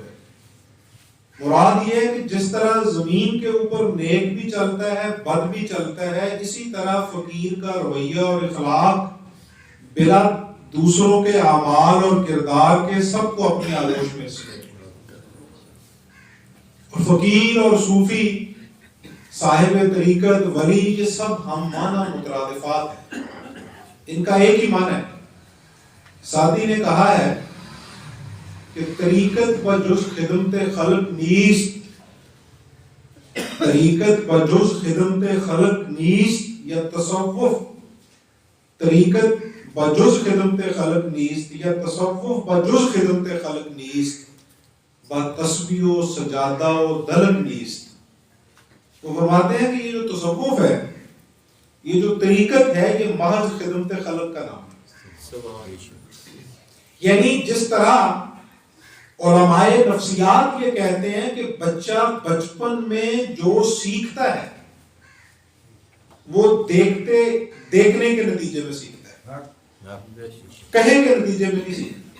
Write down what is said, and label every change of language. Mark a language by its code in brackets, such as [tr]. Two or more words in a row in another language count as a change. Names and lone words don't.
[ur] مراد یہ ہے کہ جس طرح زمین کے اوپر نیک بھی چلتا ہے، بد بھی چلتا ہے، اسی طرح فقیر کا رویہ اور اخلاق بلا دوسروں کے اعمال اور کردار کے سب کو اپنی آغوش میں سے. اور فقیر اور صوفی، صاحب طریقت، ولی، یہ سب ہم معنی مترادفات ہیں، ان کا ایک ہی معنی ہے. سعدی نے کہا ہے کہ [fa] طریقت بجز خدمت خلق نیست، طریقت بجز خدمت خلق نیست، یا تصوف طریقت بجز خدمت خلق نیست، یا تصوف بجز خدمت خلق نیست، با تسبیح و سجادہ و دلق نیست. [ur] وہ فرماتے ہیں کہ یہ جو تصوف ہے، یہ جو طریقت ہے، یہ محض خدمت خلق کا نام ہے. یعنی جس طرح علماء نفسیات یہ کہتے ہیں کہ بچہ بچپن میں جو سیکھتا ہے وہ دیکھنے کے نتیجے میں سیکھتا ہے، کہیں کے نتیجے میں نہیں سیکھتا۔